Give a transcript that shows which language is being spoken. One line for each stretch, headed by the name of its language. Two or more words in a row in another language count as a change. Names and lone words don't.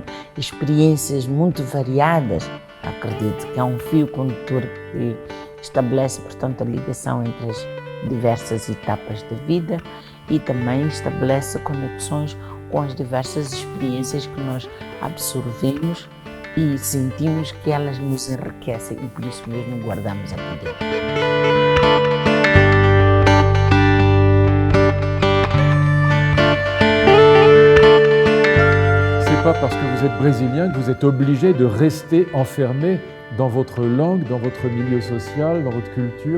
Portuguese: experiências muito variadas, acredito que é um fio condutor que estabelece, portanto, a ligação entre as diversas etapas da vida e também estabelece conexões com as diversas experiências que nós absorvemos e sentimos que elas nos enriquecem e por isso mesmo guardamos aqui dentro.
French: C'est pas parce que vous êtes brésilien que vous êtes obligé de rester enfermé dans votre langue, dans votre milieu social, dans votre culture.